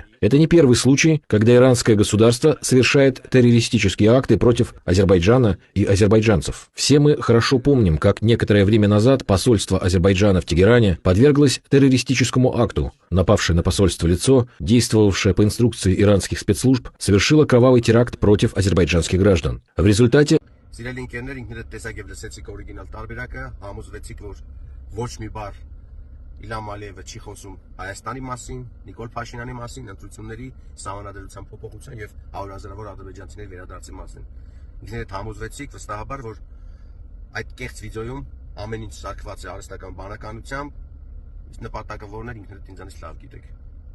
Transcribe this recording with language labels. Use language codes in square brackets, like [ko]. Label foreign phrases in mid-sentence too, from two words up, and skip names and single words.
[ru] Это не первый случай, когда иранское государство совершает террористические акты против Азербайджана и азербайджанцев. Все мы хорошо помним, как некоторое время назад посольство Азербайджана в Тегеране подверглось террористическому акту. Напавшее на посольство лицо, действовавшее по инструкции иранских спецслужб, совершило кровавый теракт против азербайджанских граждан. В результате [hy] Իլհամ Ալիևը չի խոսում Հայաստանի մասին, Նիկոլ Փաշինյանի մասին, ընտրությունների սահմանադրության փոփոխության եւ 100,000-ավոր ադրբեջանցիների վերադարձի մասին։ Ինքներդ համոզվեցիք վստահաբար, որ այդ կեղծ վիդեոյում ամեն ինչ սարքված է արհեստական բանականությամբ, իսկ նպատակը որն է ինքներդ ինձանից լավ գիտեք։